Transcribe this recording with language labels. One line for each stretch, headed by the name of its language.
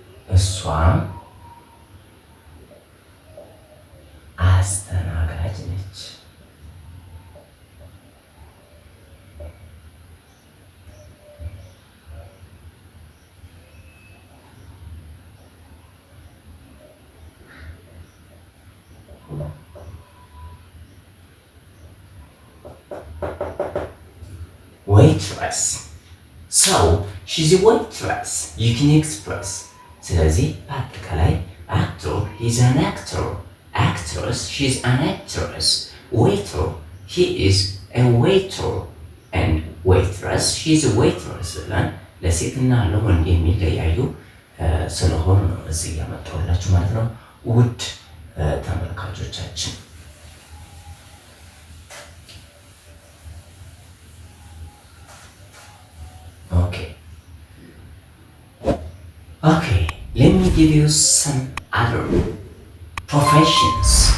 Amharic: እሷ አስተናጋጅ ነች። waitress.
English: So she's a waitress. You can express.
Amharic: ስለዚህ በአጠቃላይ
English: actor, he's an actor. Actress, she's an actress. Waiter, he is a waiter. And waitress, she's a waitress.
Amharic: ለሴትና ለወንድ የሚለያዩ ስለሆኑ ነው እዚህ ያመጣሁላችሁ ማለት ነው ውድ ተመልካቾቻችን።
English: Okay, let me give you some other professions.